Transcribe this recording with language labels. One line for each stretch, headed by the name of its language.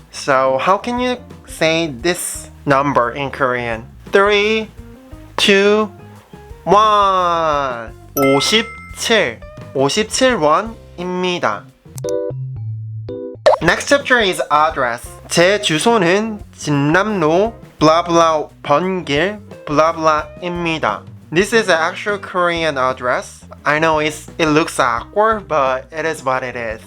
English: So how can you say this number in Korean? 3, 2, 1. 57.
Korean: 57원입니다.
English: Next chapter is address.
Korean: 제 주소는 진남로 블라블라 번길 블라블라입니다.
English: This is the actual Korean address. I know it looks awkward, but it is what it is.